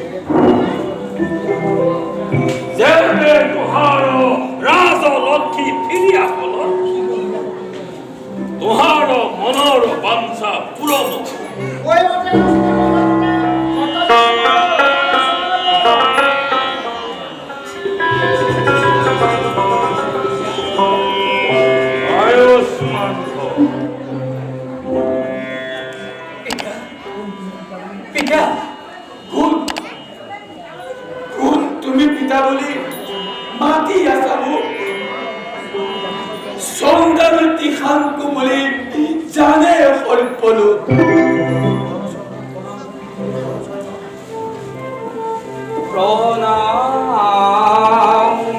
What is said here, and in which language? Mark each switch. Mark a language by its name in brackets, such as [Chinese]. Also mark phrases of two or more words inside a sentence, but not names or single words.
[Assamese] যেবে তোহার রাজলক্ষ্মী ফিরিয়া হল তোহার মনর বাঞ্ছা পূরণ আয়ুষ্মান পিতা কোন তুমি পিতা বুলি মাতি আছা মোক সন্তানটি খানকো বুলি জানে সকলো প্রণাম